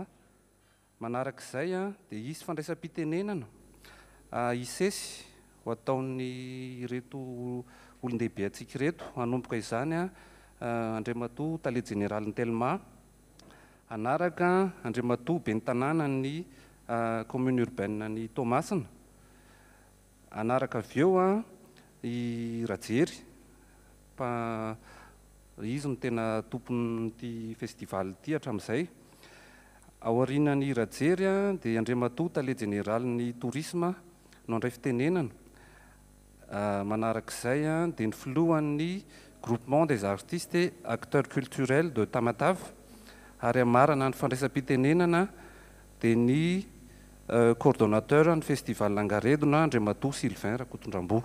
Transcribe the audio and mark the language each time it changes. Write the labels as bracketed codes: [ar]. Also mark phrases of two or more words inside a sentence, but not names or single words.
[mg] Manarak'izay dia hisy fandraisam-pitenenana hisesy ho ataon'ny reto olon-dehibe antsika reto, hanomboka izany Andriamatoa Tale Jeneralin'ny Telma, anaraka Andriamatoa ben'ny tanàna ny [fr] commune urbaine [mg] ny Toamasina, anaraka avy eo i Rajery, izy no tena tompon'ity festival ity hatramin'izay. Aorianan'ny Rajery dia Andriamatoa Tale Jeneralin'ny tourisme no andray fitenenana. Manarak'izay dia ny filohan'ny [fr] groupement des artistes et acteurs culturels de Tamatave, [mg] ary amarana ny fandraisam-pitenenana dia ny coordonnateur ny festival Langaredona Andriamatoa Sylvain Rakotondrambo.